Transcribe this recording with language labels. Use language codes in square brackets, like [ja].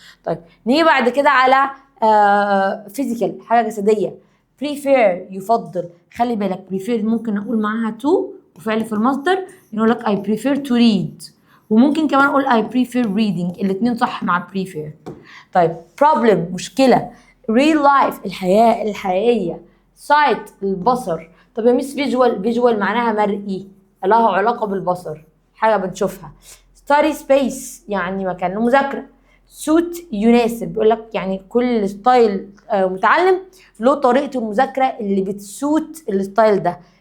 [ar] طيب نيجي بعد كده على فيزيكال، حاجه جسديه. prefer يفضل. خلي بالك prefer ممكن اقول معاها to وفعل في المصدر، يقول لك [en] I prefer to read، [ar] وممكن كمان اقول [en] I prefer reading، [ar] الاثنين صح مع prefer. طيب problem مشكله. real life الحياه sight البصر. طب يا ميس فيجوال معناها مرئي، لها علاقه بالبصر، حاجه بنشوفها. study space يعني مكان المذاكره. suit يناسب، بيقول لك يعني كل ستايل متعلم له طريقه المذاكره اللي بتسوت الستايل ده.